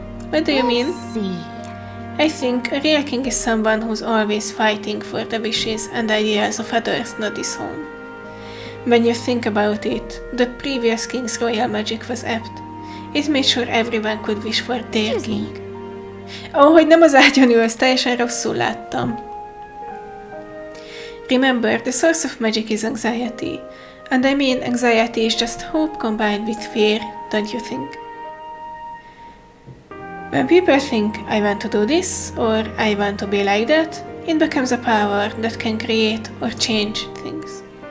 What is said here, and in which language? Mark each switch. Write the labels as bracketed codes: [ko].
[en] What do you mean? Let's see. I think a real king is someone who's always fighting for the wishes and ideas of others, not his own. When you think about it, the previous king's royal magic was apt. It made sure everyone could wish for their Excuse me. king. [hu] Hogy nem az ágyon ülsz, teljesen rosszul láttam. [en] Remember, the source of magic is anxiety. And I mean, anxiety is just hope combined with fear, don't you think? When people think, I want to do this, or I want to be like that, it becomes a power that can create or change things.